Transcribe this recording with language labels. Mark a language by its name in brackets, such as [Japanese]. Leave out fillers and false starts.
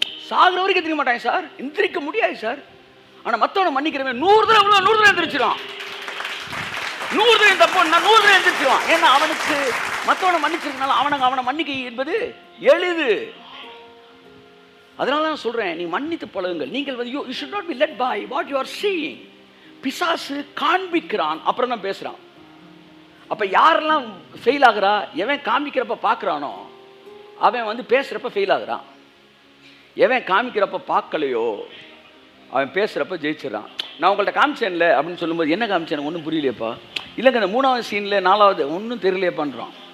[Tamil] சாகிற வரைக்கும் எந்திரிக்க மாட்டான் சார், எந்திரிக்க முடியாது சார். ஆனால் மற்றவனை மன்னிக்கிறவன் 100 தடவை விழுவான், 100 தடவை எந்திரிச்சிடும். 100 தடவை தப்பு, நான் 100 தடவை எந்திரிச்சிடுவான். ஏன்னா அவனுக்கு மற்றவனை மன்னிச்சிருக்கனால அவனை மன்னிக்க என்பது எளிது. அதனால தான் சொல்றேன், நீ மன்னித்து பழகுங்கள். நீங்கள் வந்து [English] you should not be led by what you are seeing. [Tamil] பிசாசு காண்பிக்கிறான், அப்புறம் தான் பேசுறான். அப்ப யாரெல்லாம் ஃபெயில் ஆகுறா? எவன் காமிக்கிறப்ப பார்க்குறானோ அவன் வந்து பேசுறப்ப ஃபெயில் ஆகுறான். எவன் காமிக்கிறப்ப பார்க்கலையோ அவன் பேசுறப்ப ஜெயிச்சிடறான். நான் உங்கள்கிட்ட காமிச்சேன்ல அப்படின்னு சொல்லும்போது, என்ன காமிச்சேன் ஒன்றும் புரியலையப்பா, இல்லைங்க இந்த 3வது சீனில் 4வது ஒன்றும் தெரியலையப்பான்றான்.